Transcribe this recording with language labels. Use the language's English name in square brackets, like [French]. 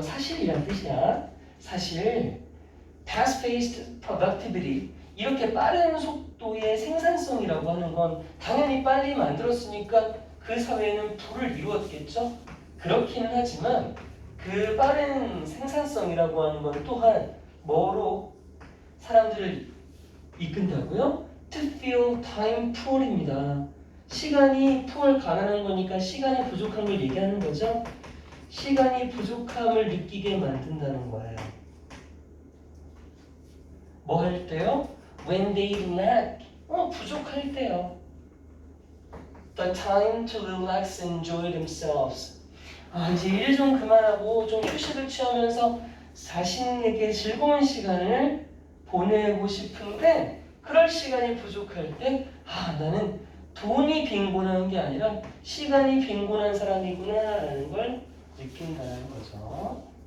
[Korean] 사실이란 뜻이야. 사실 [English] fast-paced productivity [Korean] 이렇게 빠른 속도의 생산성이라고 하는 건 당연히 빨리 만들었으니까 그 사회에는 부를 이루었겠죠. 그렇기는 하지만 그 빠른 생산성이라고 하는 건 또한 뭐로 사람들을 이끈다고요? [English] To feel time poor입니다. [Korean] 시간이 poor 가난한 거니까 시간이 부족한 걸 얘기하는 거죠. 시간이 부족함을 느끼게 만든다는 거예요. 뭐 할 때요? [English] When they lack [Korean] 부족할 때요. [English] The time to relax and enjoy themselves. [Korean] 이제 일 좀 그만하고 좀 휴식을 취하면서 자신에게 즐거운 시간을 보내고 싶은데 그럴 시간이 부족할 때 나는 돈이 빈곤한 게 아니라 시간이 빈곤한 사람이구나 라는 걸 느낀다는 거죠.